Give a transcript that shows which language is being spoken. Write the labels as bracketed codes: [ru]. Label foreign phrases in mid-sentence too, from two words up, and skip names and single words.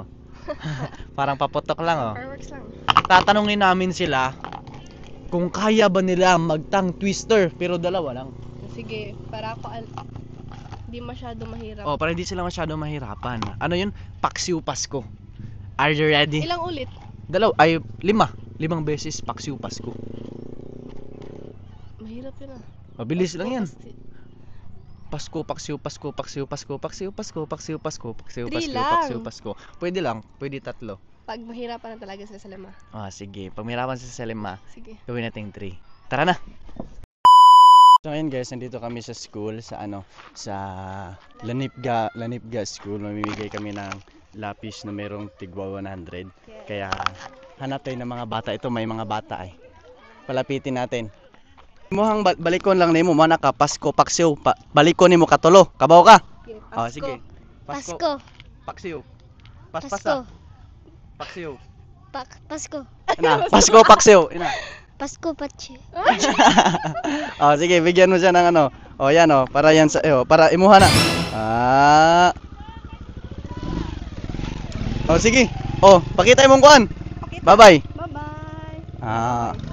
[tl] Parang paputok lang oh. Fireworks lang. Tatanungin namin sila kung kaya ba nila mag-tongue twister, pero dalawa lang. Sige, para ako hindi masyado mahirap. Oh, para hindi sila masyado mahirapan. Ano yun? Paksiw Pasko. [en] Are you ready? [tl] Ilang ulit? Limang beses Paksiw Pasko. Mahirap yun ah. Mabilis lang yan. Pasko, Paksiw, Pasko, Paksiw, Pasko, Paksiw, Pasko, Paksiw, Pasko, Paksiw, Three Pasko, lang. Paksiw, Pasko. Pwede lang, pwede tatlo. Pag mahirapan na talaga sa lima. Sige. Pag mahirapan sa lima, Sige. gawin natin 3. Tara na! So ngayon guys, nandito kami sa school sa Lanipga School. Mamimigay kami ng lapis na merong tigwa 100. Kaya hanap tayo ng mga bata. Ito may mga bata ay. Palapitin natin. [ceb] Muhang balikon lang nimo mana ka Pasko Paksiw. Balikon nimo katulo. Kabaw ka? Pasko. Sige. Pasko. Paksiw. Paspasa. Paksiw. Pasko. Ina, Pasko Paksiw. Ina. Pasko Pachi. [tl] Sige, bigyan mo siya ng ano. Yan para yan sa para [ceb] imuha na. [tl] Sige. [ceb] Pakita imong kuan. Bye-bye. Bye-bye.